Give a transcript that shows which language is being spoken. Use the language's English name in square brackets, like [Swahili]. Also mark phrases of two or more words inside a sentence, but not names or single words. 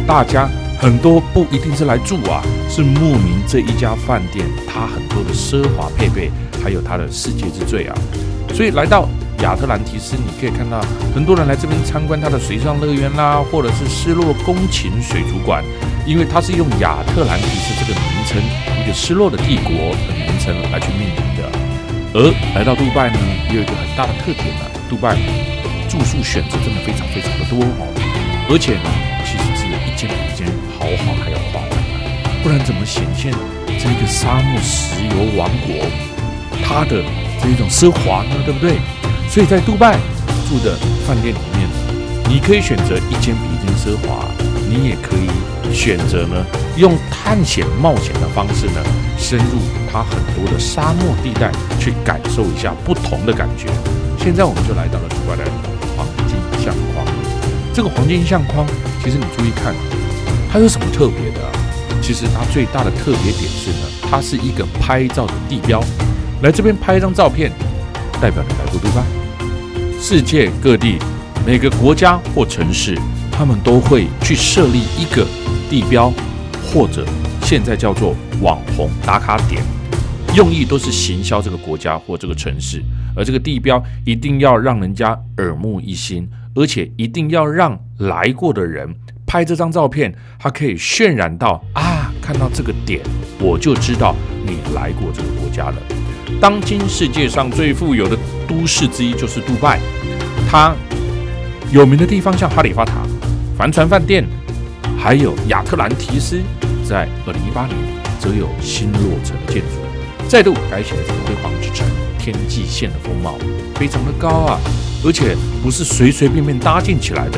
[Chinese] 大家很多不一定是來住啊，是慕名這一家飯店，它很多的奢華配備，還有它的世界之最啊。所以來到亞特蘭提斯，你可以看到很多人來這邊參觀它的水上樂園啦，或者是失落宮琴水族館，因為它是用亞特蘭提斯這個名稱，一個失落的帝國的名稱來去命名的。而來到杜拜呢，也有一個很大的特點啊，杜拜住宿選擇真的非常非常的多哦，而且呢，其實只有一間比一間豪華還要誇張。不然怎麼顯現這個沙漠石油王國它的這種奢華呢？對不對？所以在杜拜住的飯店裡面，你可以選擇一間比一間奢華，你也可以選擇呢用探險冒險的方式呢，深入它很多的沙漠地帶，去感受一下不同的感覺。現在我们就來到了杜拜的黃金相框。這個黃金相框，其實你注意看，它有什麼特別的啊？其實它最大的特別點是呢，它是一個拍照的地標。來這邊拍一張照片，代表你來過杜拜。世界各地每個國家或城市，他們都會去設立一個地標，或者現在叫做網紅打卡點，用意都是行銷這個國家或這個城市。而這個地標一定要讓人家耳目一新，而且一定要讓來過的人拍這張照片，它可以渲染到啊，看到這個點，我就知道你來過這個國家了。當今世界上最富有的都市之一就是杜拜，它有名的地方像哈利法塔、帆船飯店，還有亞特蘭提斯，在2018年則有新落成的建築，再度改寫了這個輝煌之城天際線的風貌，非常的高啊，而且不是隨隨便便搭建起來的。